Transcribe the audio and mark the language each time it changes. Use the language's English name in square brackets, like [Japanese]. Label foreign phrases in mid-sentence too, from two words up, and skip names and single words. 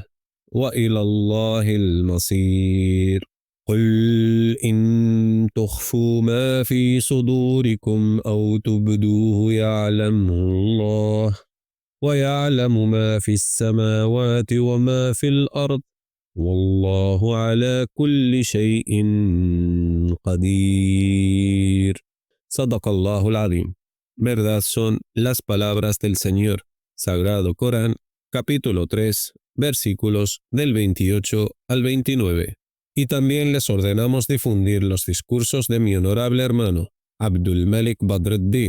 [Arabic] وإلى الله المصير قل إن تخفوا ما في صدوركم أو تبدوه يعلمه الله ويعلم ما في السماوات وما في الأرض والله على كل شيء قدير. صدق الله العظيم. [Spanish] Verdad son las palabras del Señor. Sagrado Corán, capítulo 3, versículos del 28 al 29. Y también les ordenamos difundir los discursos de mi honorable hermano, Abdul Malik Badruddin.